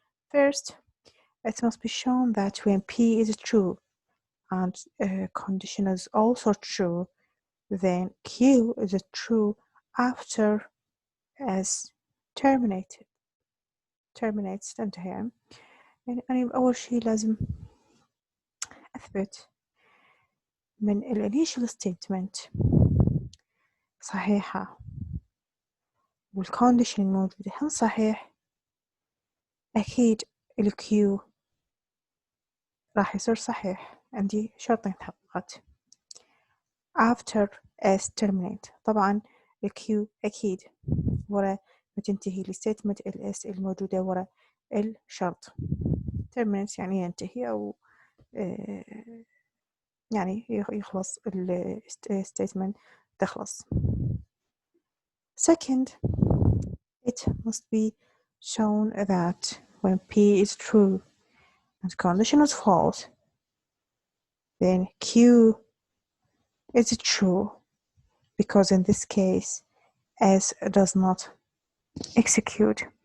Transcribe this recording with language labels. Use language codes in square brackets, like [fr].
[en] First, it must be shown that when P is true and condition is also true, then Q is true after S terminates. [ar] تنتهي. يعني أنا أول شيء لازم أثبت من initial statement صحيحة والcondition الموجودة هم صحيح، أكيد الQ راح يصير صحيح. عندي شرطين تحققت [en] after S terminate. [ar] طبعا الQ أكيد ورا ما تنتهي الستيتمنت S الموجودة ورا الشرط. terminate يعني ينتهي أو يعني يخلص الستيتمنت تخلص. [en] Second, it must be shown that when P is true and condition is false, then Q is true, because in this case S does not execute.